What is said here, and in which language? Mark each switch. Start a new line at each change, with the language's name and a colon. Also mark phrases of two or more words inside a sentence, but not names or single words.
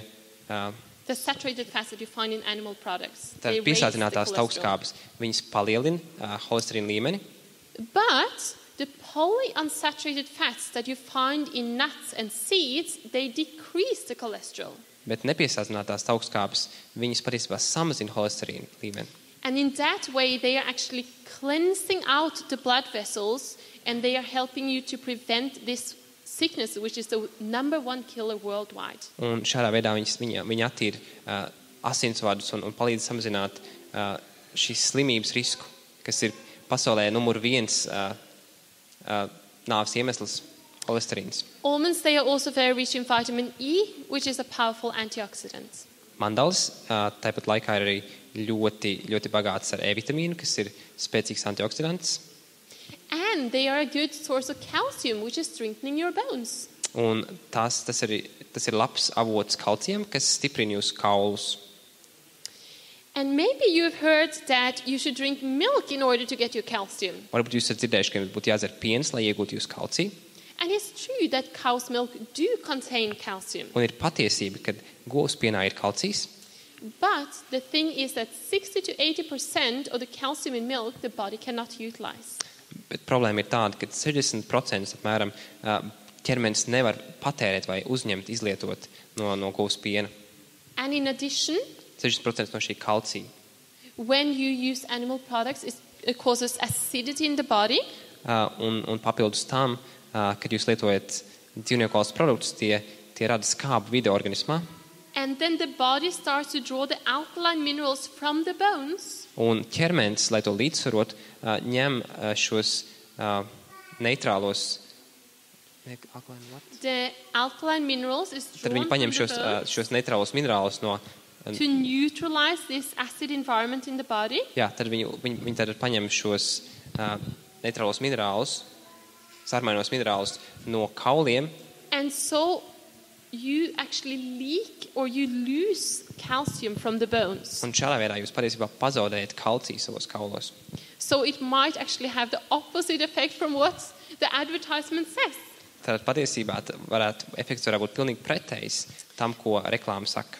English: The saturated fats that you find in animal products,
Latvian: tad
English: they raise the
Latvian: piesātinātās
English: cholesterol.
Latvian: taukskābes, viņas palielina holesterīna līmeni,
English: But the polyunsaturated fats that you find in nuts and seeds, they decrease the cholesterol.
Latvian: bet nepiesātinātās taukskābes, viņas patiesībā samazina holesterīna līmeni.
English: And in that way, they are actually cleansing out the blood vessels and they are helping you to prevent this sickness, which is the #1 killer worldwide.
Latvian: Un šādā veidā viņi attīra asinsvadus un palīdz samazināt šīs slimības risku, kas ir pasaulē numur 1 nāves iemesls - holesterīns.
English: Almonds, they are also very rich in vitamin E, which is a powerful antioxidant.
Latvian: Mandalas tāpat laikā ir arī ļoti bagāts ar E-vitamīnu, kas ir spēcīgs antioksidants.
English: And they are a good source of calcium, which is strengthening your bones.
Latvian: Un tas ir labs avots kalcijam, kas stiprina jūsu kaulus.
English: And maybe you've heard that you should drink milk in order to get your calcium.
Latvian: Varbūt jūs esat dzirdējuši, ka būtu jādzer piens, lai iegūtu jūsu kalciju.
English: And it's true that cow's milk do contain calcium.
Latvian: Un ir patiesība, ka govs pienā ir kalcijs,
English: But the thing is that 60 to 80% of the calcium in milk the body cannot utilize.
Latvian: bet problēma ir tāda, ka 60% apmēram ķermenis nevar patērēt vai uzņemt, izlietot no govs piena.
English: And in addition,
Latvian: 60% no šī kalcija.
English: when you use animal products, it causes acidity in the body.
Latvian: Un papildus tam, kad jūs lietojat dzīvnieku valsts produktus, tie rada skābu vide organismā.
English: And then the body starts to draw the alkaline minerals from the bones.
Latvian: Un ķermenis, lai to līdzsvarot, ņem šos neitrālos.
English: The alkaline minerals is
Latvian: Tad
English: drawn
Latvian: viņi paņem
English: from the bones
Latvian: šos neitrālos minerālus no.
English: to neutralize this acid environment in the body.
Latvian: Jā, tad viņi tad paņem šos neitrālos minerālus, sarmainos minerālus no kauliem.
English: And so you actually leak or you lose calcium from the bones.
Latvian: Un šādā veidā jūs patiesībā pazaudējat kalciju savos kaulos.
English: So it might actually have the opposite effect from what the advertisement says.
Latvian: Tad patiesībā efekts varētu būt pilnīgi pretējs tam, ko reklāma saka.